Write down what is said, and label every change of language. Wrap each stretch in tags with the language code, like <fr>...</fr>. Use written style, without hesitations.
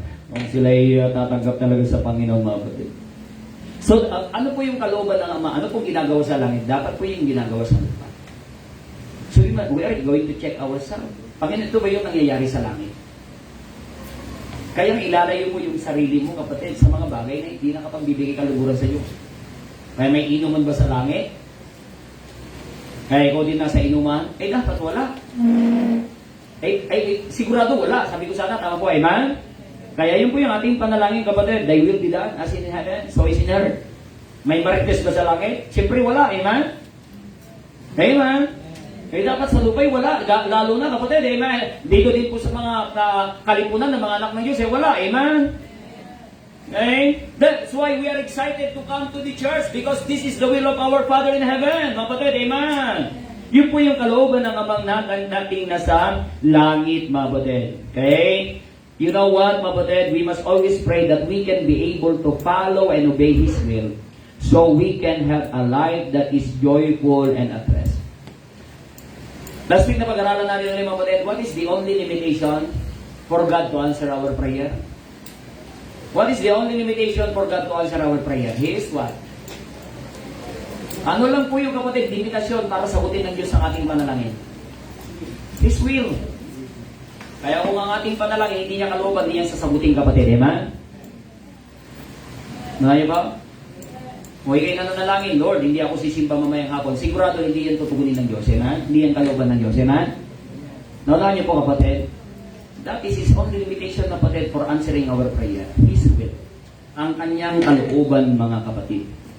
<tl>Kung sila'y tatanggap talaga sa Panginoon, mga kapatid. So, ano po yung kalooban ng Ama? Ano pong ginagawa sa langit? Dapat po yung ginagawa sa lupa.</tl> <en>So, we are going to check ourselves.</en> <tl>Panginoon, ito ba yung nangyayari sa langit? Kaya ilalayo mo yung sarili mo, kapatid, sa mga bagay na hindi nakapagbibigay kaluguran sa iyo. Kaya may inuman ba sa langit? Kaya ikaw din nasa inuman? Dapat wala. Sigurado wala. Sabi ko sana, tama po, amen? Kaya yun po yung ating panalangin, kapatid.</tl> <en>Thy will be done as in heaven, so is in earth.</en> <tl>May marites ba sa langit? Siyempre wala, amen? Amen? Dapat sa lupa'y wala. Lalo na, kapatid, amen? Dito din po sa mga kalipunan ng mga anak ng Diyos, wala, amen? Okay?</tl> <en>That's why we are excited to come to the church because this is the will of our Father in heaven.</en> <tl>Mga kapatid, amen? Yun po yung kalooban ng Amang nating nasa langit, mga kapatid. Okay?</tl> <en>You know what,</en> <tl>mga kapatid?</tl> <en>We must always pray that we can be able to follow and obey His will so we can have a life that is joyful and at rest. Last week</en> <tl>na pag-aralan natin ulit, mga kapatid,</tl> <en>what is the only limitation for God to answer our prayer? What is the only limitation for God to answer our prayer? He is what?</en> <tl>Ano lang po yung, kapatid, limitasyon para sagutin ng Diyos ang ating panalangin?</tl> <en>His will.</en> <tl>Kaya kung ang ating panalangin, hindi niya kalooban, hindi niya sasagutin, kapatid. Amen? Nalayo ba? Kung ikay nananalangin, Lord, hindi ako sisimba mamayang hapon. Sigurado hindi yan tutugunin ng Diyos. Amen? Hindi yan kalooban ng Diyos. Amen? Nalayo niyo po, kapatid?</tl> <en>That is His only limitation, kapatid, for answering our prayer. His will.</en> <tl>Ang kanyang kalooban, mga kapatid.</tl>